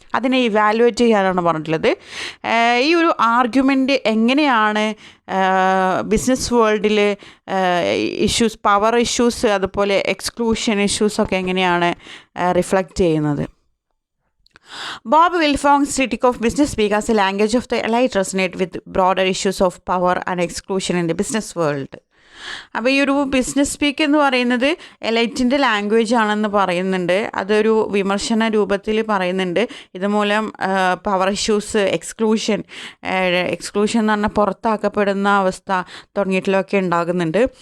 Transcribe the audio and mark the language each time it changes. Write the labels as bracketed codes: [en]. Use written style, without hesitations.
[ml] അതിനെ ഇവാലുവേറ്റ് ചെയ്യാനാണ് പറഞ്ഞിട്ടുള്ളത്. ഈ ഒരു ആർഗ്യുമെൻ്റ് എങ്ങനെയാണ് ബിസിനസ് വേൾഡിൽ ഇഷ്യൂസ്, പവർ ഇഷ്യൂസ്, അതുപോലെ എക്സ്ക്ലൂഷൻ ഇഷ്യൂസൊക്കെ എങ്ങനെയാണ് റിഫ്ലക്റ്റ് ചെയ്യുന്നത്? [en] Bob Wiltfong's critique of business speak as a language of the elite resonate with broader issues of power and exclusion in the business world. [ml] അപ്പോൾ ഈ ഒരു business speak എന്ന് പറയുന്നത് എലൈറ്റിൻ്റെ language ആണെന്ന് പറയുന്നുണ്ട്. അതൊരു വിമർശന രൂപത്തിൽ പറയുന്നുണ്ട്. ഇതുമൂലം പവർ ഇഷ്യൂസ്, എക്സ്ക്ലൂഷൻ എന്ന് പറഞ്ഞാൽ പുറത്താക്കപ്പെടുന്ന അവസ്ഥ തുടങ്ങിയിട്ടുള്ളതൊക്കെ ഉണ്ടാകുന്നുണ്ട്.